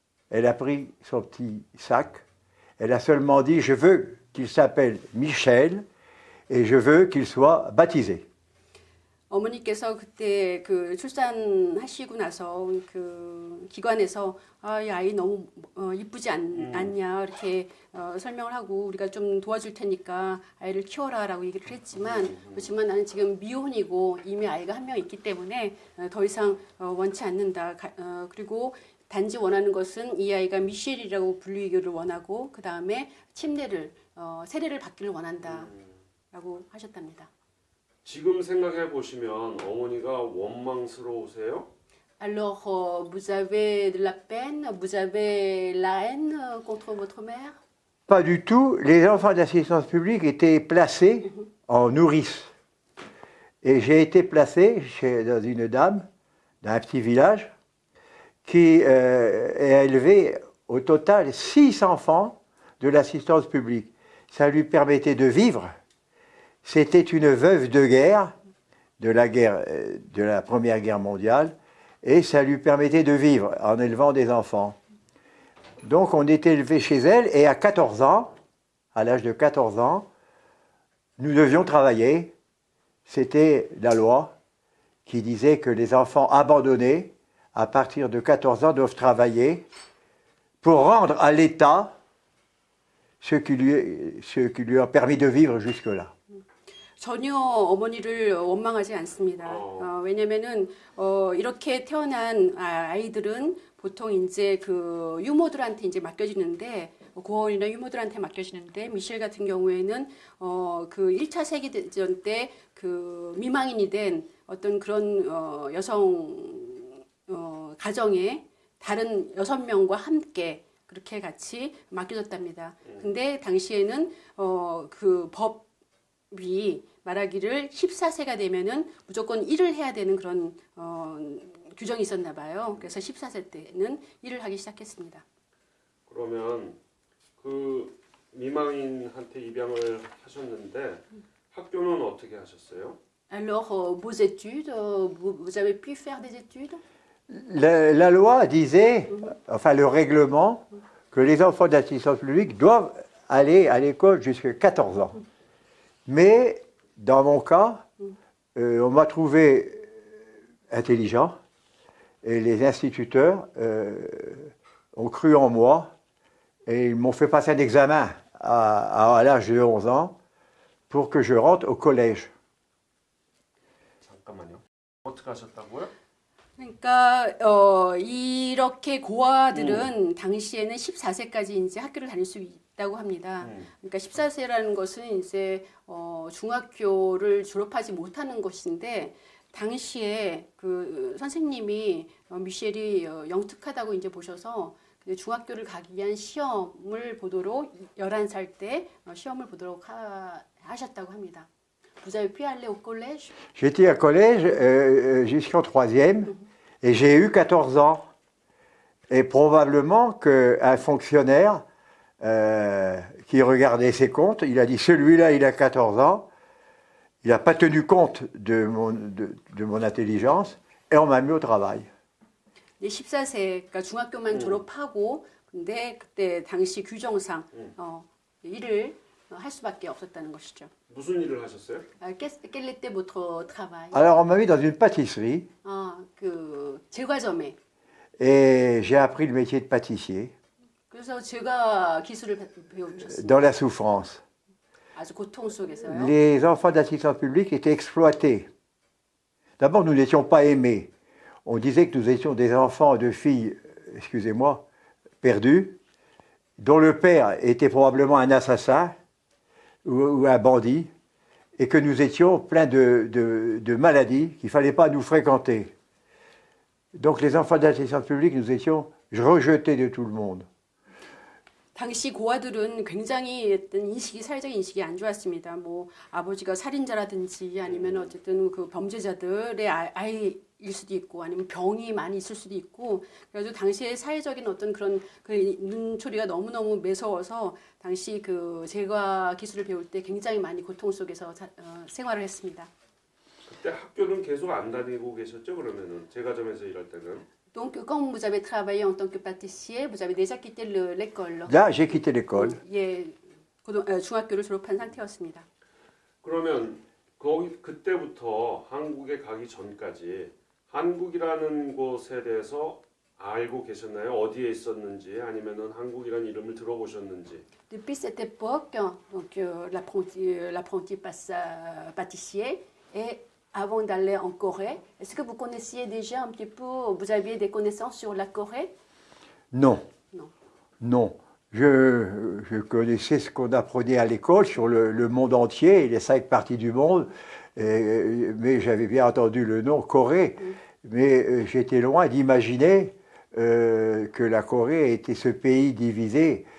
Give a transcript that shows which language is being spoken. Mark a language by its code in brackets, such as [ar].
[fr] Elle a pris son petit sac, elle a seulement dit, je veux qu'il s'appelle Michel et je veux qu'il soit baptisé. [ko] 어머니께서 그때 그 출산하시고 나서 그 기관에서 이 아이 너무 이쁘지 않냐 이렇게 설명을 하고 우리가 좀 도와줄 테니까 아이를 키워라라고 얘기를 했지만 그렇지만 나는 지금 미혼이고 이미 아이가 한 명 있기 때문에 더 이상 원치 않는다. 그리고 단지 원하는 것은 이 아이가 미셸이라고 불리기를 원하고 그 다음에 침례를 세례를 받기를 원한다라고 하셨답니다. 지금 생각해 보시면 어머니가 원망스러우세요? [fr] Alors, vous avez de la peine, vous avez la haine contre votre mère? Pas du tout. Les enfants d'assistance publique étaient placés en nourrice. Et j'ai été placé dans une dame d'un petit village qui a élevé au total 6 enfants de l'assistance publique. Ça lui permettait de vivre. C'était une veuve de guerre, de la Première Guerre mondiale, et ça lui permettait de vivre en élevant des enfants. Donc on était élevé chez elle, et à 14 ans, à l'âge de 14 ans, nous devions travailler. C'était la loi qui disait que les enfants abandonnés, à partir de 14 ans, doivent travailler pour rendre à l'État ce qui lui a permis de vivre jusque-là. [ko] 전혀 어머니를 원망하지 않습니다. 왜냐면은 이렇게 태어난 아이들은 보통 이제 그 유모들한테 이제 맡겨지는데 고아원이나 유모들한테 맡겨지는데 미셸 같은 경우에는 그 1차 세계대전 때 그 미망인이 된 어떤 그런 여성 가정에 다른 6명과 함께 그렇게 같이 맡겨졌답니다. 근데 당시에는 그 법이 말하기를 14세가 되면은 무조건 일을 해야 되는 그런 규정이 있었나 봐요. 그래서 14세 때는 일을 하기 시작했습니다. 그러면 그 미망인한테 입양을 하셨는데 학교는 어떻게 하셨어요? [fr] Alors, vos études, vous avez pu faire des études? La loi disait, enfin le règlement, que les enfants d'assistance publique doivent aller à l'école jusqu'à 14 ans. Mais dans mon cas, on m'a trouvé intelligent et les instituteurs ont cru en moi et ils m'ont fait passer un examen à l'âge de 11 ans pour que je rentre au collège. [ko] 잠깐만요. 어떻게 하셨다고요? 그러니까 이렇게 고아들은 당시에는 14세까지 이제 학교를 다닐 수 있다고 합니다. 그러니까 14세라는 것은 이제 중학교를 졸업하지 못하는 것인데 당시에 그 선생님이 미셸이 영특하다고 이제 보셔서 중학교를 가기 위한 시험을 보도록 11살 때 시험을 보도록 하셨다고 합니다. [fr] Vous avez pu aller au collège? J'étais à collège jusqu'en 3e et j'ai eu 14 ans. Et probablement qu'un fonctionnaire qui regardait ses comptes, il a dit celui-là il a 14 ans, il n'a pas tenu compte de mon intelligence et on m'a mis au travail. [ko] 14세, 그러니까 중학교만 졸업하고 근데 그때 당시 규정상 일을 할 수밖에 없었다는 것이죠. 무슨 일을 하셨어요? [fr] Quel était votre travail? Alors on m'a mis dans une pâtisserie [ko] 그 제과점에. [fr] Et j'ai appris le métier de pâtissier [ko] 그래서 제가 기술을 배우셨습니다. [fr] dans la souffrance. [ko] 아주 고통 속에서요. [fr] Les enfants d'assistance publique étaient exploités. D'abord, nous n'étions pas aimés. On disait que nous étions des enfants de filles, excusez-moi, perdus, dont le père était probablement un assassin ou un bandit, et que nous étions pleins de maladies, qu'il ne fallait pas nous fréquenter. Donc les enfants d'assistance publique, nous étions rejetés de tout le monde. [ko] 당시 고아들은 굉장히 어떤 인식이 사회적 인식이 안 좋았습니다. 뭐 아버지가 살인자라든지 아니면 어쨌든 그 범죄자들의 아이일 수도 있고 아니면 병이 많이 있을 수도 있고 그래서 당시의 사회적인 어떤 그런 그 눈초리가 너무너무 매서워서 당시 그 제과 기술을 배울 때 굉장히 많이 고통 속에서 생활을 했습니다. 그때 학교는 계속 안 다니고 계셨죠? 그러면은 제과점에서 일할 때는. [fr] Donc, quand vous avez travaillé en tant que pâtissier, vous avez déjà quitté l'école. Là, j'ai quitté l'école. [ko] 예, 중학교를 졸업한 상태였습니다. 그러면 거기 그때부터 한국에 가기 전까지 한국이라는 곳에 대해서 알고 계셨나요? 어디에 있었는지 아니면은 한국이라는 이름을 들어보셨는지. [fr] Depuis cette époque, donc l'apprenti pâtissier et avant d'aller en Corée, est-ce que vous connaissiez déjà un petit peu, vous aviez des connaissances sur la Corée? Non. Non. Non. Je connaissais ce qu'on apprenait à l'école sur le monde entier, les 5 parties du monde, mais j'avais bien entendu le nom Corée, mais j'étais loin d'imaginer que la Corée était ce pays divisé.